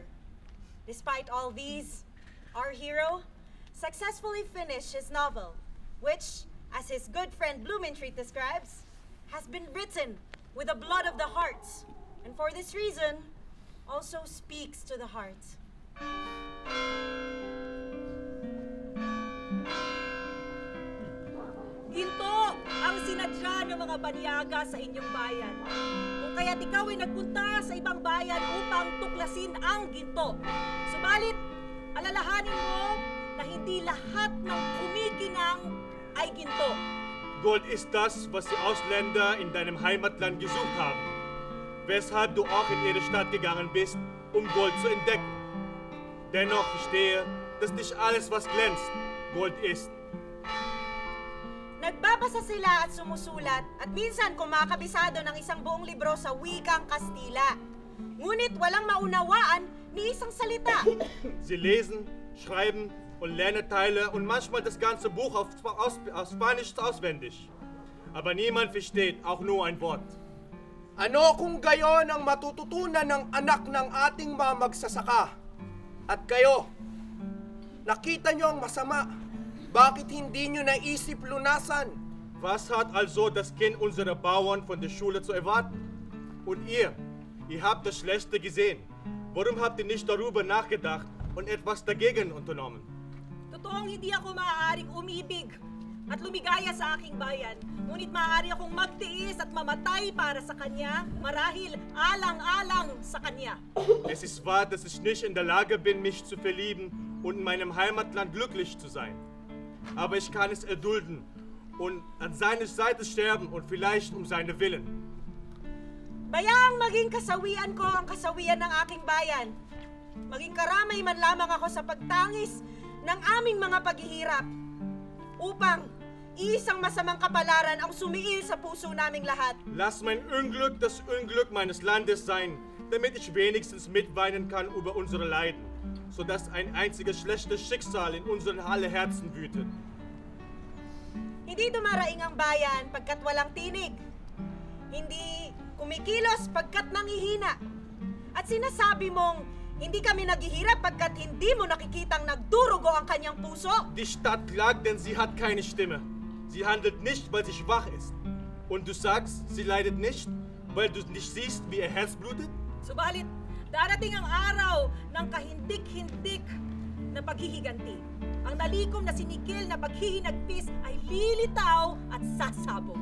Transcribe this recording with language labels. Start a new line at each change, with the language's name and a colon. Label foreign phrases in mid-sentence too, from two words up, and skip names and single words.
English: Despite all these, our hero successfully finished his novel, which, as his good friend Blumentritt describes, has been written with the blood of the heart, and for this reason, also speaks to the heart.
Filipino: Ginto ang sinadya ng mga banyaga sa inyong bayan. Kung kaya't ikaw ay nagpunta sa ibang bayan upang tuklasin ang ginto. Subalit, alalahanin mo na hindi lahat ng kumikinang ay ginto.
German: Gold ist das, was die Ausländer in deinem Heimatland gesucht haben, weshalb du auch in ihre Stadt gegangen bist, um Gold zu entdecken. Dennoch verstehe, dass nicht alles, was glänzt, Gold ist.
Filipino: Nagbabasa sila at sumusulat at minsan kumakabisado ng isang buong libro sa wikang Kastila. Ngunit walang maunawaan ni isang salita.
German: Sie lesen, schreiben und lernen Teile und manchmal das ganze Buch auf Spanisch auswendig. Aber niemand versteht auch nur ein Wort.
Filipino: Ano kung gayon ang matututunan ng anak ng ating mga magsasaka? At kayo, nakita nyo ang masama. Bakit hindi nyo naisip lunasan?
German: Was hat also das Kind unserer Bauern von der Schule zu erwarten? Und ihr habt das Schlechte gesehen. Warum habt ihr nicht darüber nachgedacht und etwas dagegen unternommen?
Filipino: Totoong hindi ako maaaring umibig at lumigaya sa aking bayan. Ngunit maaari akong magtiis at mamatay para sa kanya, marahil alang-alang sa kanya.
German: Es ist wahr, dass ich nicht in der Lage bin, mich zu verlieben und in meinem Heimatland glücklich zu sein. Aber ich kann es erdulden und an seiner Seite sterben und vielleicht um seine Willen.
Filipino: Bayaang maging kasawian ko ang kasawian ng aking bayan. Maging karamay man lamang ako sa pagtangis ng aming mga paghihirap upang isang masamang kapalaran ang sumiil sa puso naming lahat.
German: Lass mein Unglück das Unglück meines Landes sein, damit ich wenigstens mitweinen kann über unsere Leiden, sodass ein einziges schlechtes Schicksal in unseren alle Herzen wütet.
Filipino: Hindi dumaraing ang bayan pagkat walang tinig. Hindi kumikilos pagkat nangihina. At sinasabi mong hindi kami naghihirap pagkat hindi mo nakikitang nagdurugo ang kanyang puso.
German: Die Stadt klagt, denn sie hat keine Stimme. Sie handelt nicht, weil sie schwach ist. Und du sagst, sie leidet nicht, weil du nicht siehst, wie ihr Herz blutet?
Filipino: Subalit, darating ang araw ng kahindik-hindik na paghihiganti. Ang nalikom na sinikil na paghihinagpis ay lilitaw at sasabog.